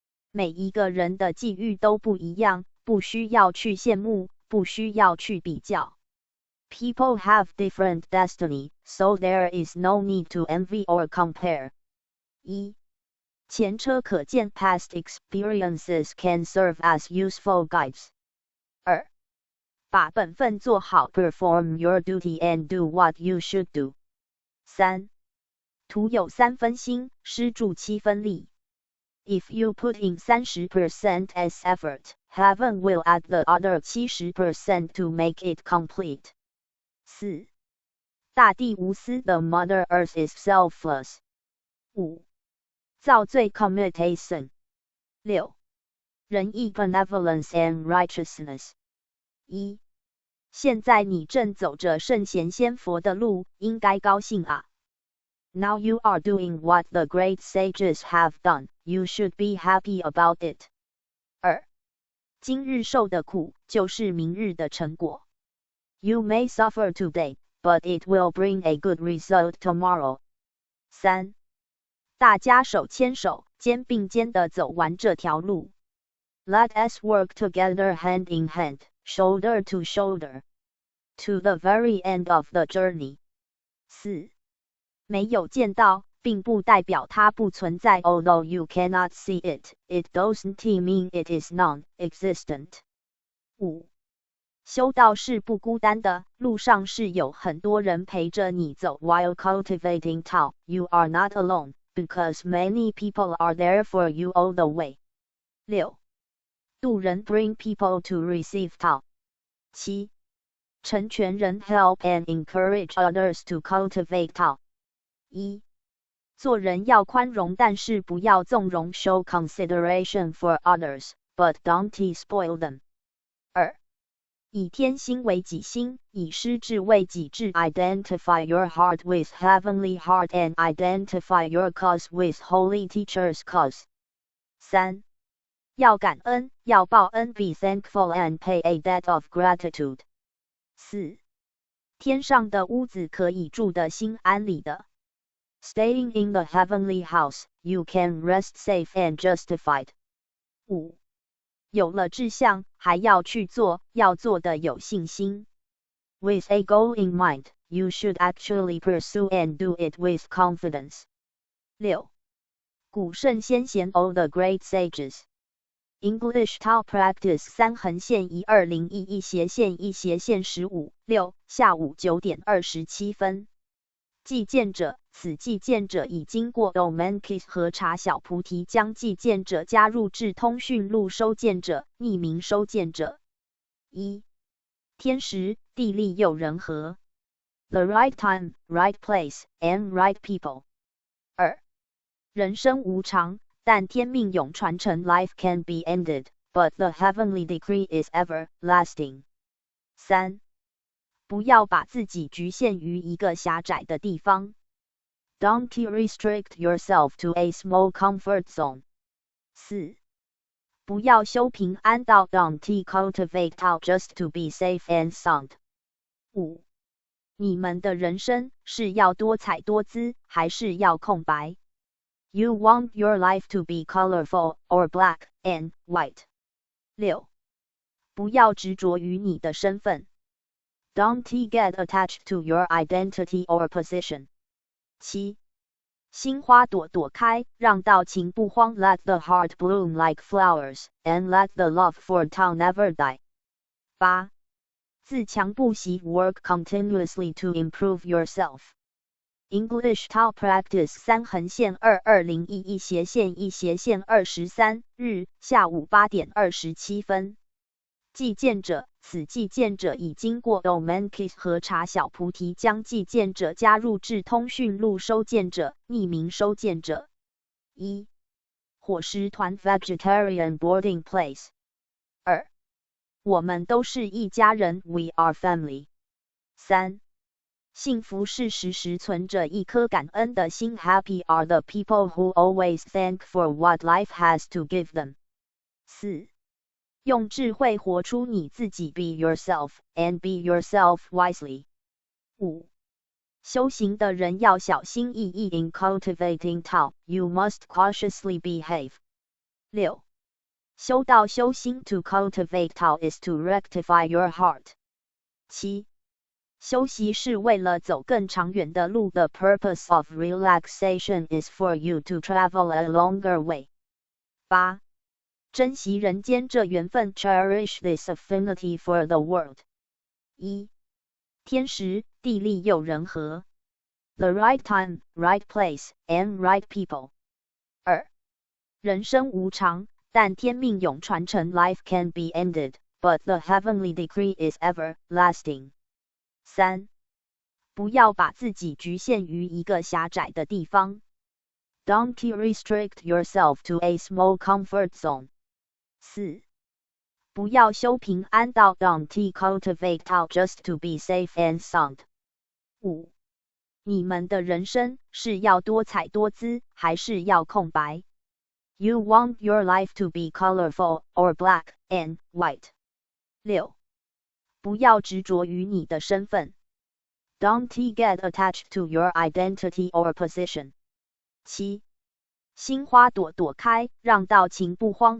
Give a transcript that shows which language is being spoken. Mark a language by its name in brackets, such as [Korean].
[Chinese] 每一个人的际遇都不一样，不需要去羡慕，不需要去比较。 [English] People have different destiny, so there is no need to envy or compare. [Chinese] 1. 前车可鉴 [English] Past experiences can serve as useful guides. [Chinese] 2. 把本分做好 [English] perform your duty and do what you should do. [Chinese] 3. 徒有3分心，施助7分力。 [English] If you put in 30% as effort, heaven will add the other 70% to make it complete. [Chinese] 4. 大地无私 [English] The Mother Earth is selfless. [Chinese] 5. 造罪 [English] commutation. [Chinese] 6. 仁义 [English] benevolence and righteousness. [Chinese] 1. 现在你正走着圣贤仙佛的路，应该高兴啊。 [English] Now you are doing what the great sages have done. You should be happy about it. [Chinese] 2. 今日受的苦，就是明日的成果。 [English] You may suffer today, but it will bring a good result tomorrow. [Chinese] 3. 大家手牵手，肩并肩地走完这条路。 [English] Let us work together hand in hand, shoulder to shoulder, to the very end of the journey. [Chinese] 4. 没有见到，并不代表它不存在。 [English] Although you cannot see it, it doesn't mean it is non-existent. [Chinese] 5. 修道是不孤单的，路上是有很多人陪着你走。 [English] While cultivating Tao, you are not alone, because many people are there for you all the way. [Chinese] 6. 渡人 [English] bring people to receive Tao. [Chinese] 7. 成全人 [English] help and encourage others to cultivate Tao. [Chinese] 1. 做人要宽容，但是不要纵容。 [English] Show consideration for others, but don't spoil them. [Chinese] 2. 以天心为己心，以师智为己智。 [English] Identify your heart with heavenly heart and identify your cause with holy teacher's cause. [Chinese] 3. 要感恩，要报恩。 [English] Be thankful and pay a debt of gratitude. [Chinese] 4. 天上的屋子可以住得心安理的。 [English] Staying in the heavenly house, you can rest safe and justified. [Chinese] 5. 有了志向，还要去做，要做的有信心。 [English] With a goal in mind, you should actually pursue and do it with confidence. [Chinese] 6. 古圣先贤 [English] all the great sages. English Tao Practice [Chinese] 3横线120一斜线1斜线15 6下午9点27分。寄件者，此寄件者已经过 Domankis 核查小菩提，将寄件者加入至通讯录收件者，匿名收件者。 1. 天时地利又人和 [English] The right time, right place, and right people. [Chinese] 2. 人生无常，但天命永传承。 [English] Life can be ended, but the heavenly decree is everlasting. [Chinese] 3. 不要把自己局限于一个狭窄的地方。 [English] Don't restrict yourself to a small comfort zone. [Chinese] 4. 不要修平安道。 [English] Don't cultivate Tao just to be safe and sound. [Chinese] 5. 你们的人生是要多彩多姿，还是要空白？ [English] You want your life to be colorful, or black and white. [Chinese] 6. 不要执着于你的身份。 [English] Don't get attached to your identity or position. [Chinese] 7. 心花朵朵开，让道情不荒。 [English] Let the heart bloom like flowers, and let the love for Tao never die. [Chinese] 8. 自强不息 [English] work continuously to improve yourself. English Tao Practice [Chinese] 3横线220一斜线1斜线23日下午8点27分。寄件者，此寄件者已经过 Domankis 核查小菩提，将寄件者加入至通讯录收件者，匿名收件者。 1. 伙食团 [English] Vegetarian boarding place. [Chinese] 2. 我们都是一家人 [English] We are family. [Chinese] 3. 幸福是时时存着一颗感恩的心。 [English] Happy are the people who always thank for what life has to give them. [Chinese] 4. 用智慧活出你自己 [English] Be yourself, and be yourself wisely. [Chinese] 5. 修行的人要小心翼翼 [English] In cultivating Tao, you must cautiously behave. [Chinese] 6. 修道修心 [English] To cultivate Tao is to rectify your heart. [Chinese] 7. 休息是为了走更长远的路。 [English] The purpose of relaxation is for you to travel a longer way. [Chinese] 8. 珍惜人间这缘分 [English] Cherish this affinity for the world. [Chinese] 一、天时地利又人和。 [English] The right time, right place, and right people. [Chinese] 二、人生无常，但天命永传承。 [English] Life can be ended, but the heavenly decree is everlasting. [Chinese] 三、不要把自己局限于一个狭窄的地方。 [English] Don't restrict yourself to a small comfort zone. [Chinese] 四、不要修平安道。 [English] Don't cultivate Tao just to be safe and sound. [Chinese] 五、你们的人生是要多彩多姿，还是要空白？ [English] You want your life to be colorful, or black and white. [Chinese] 六、不要执着于你的身份。 [English] Don't get attached to your identity or position. [Chinese] 七、心花朵朵开，让到情不荒。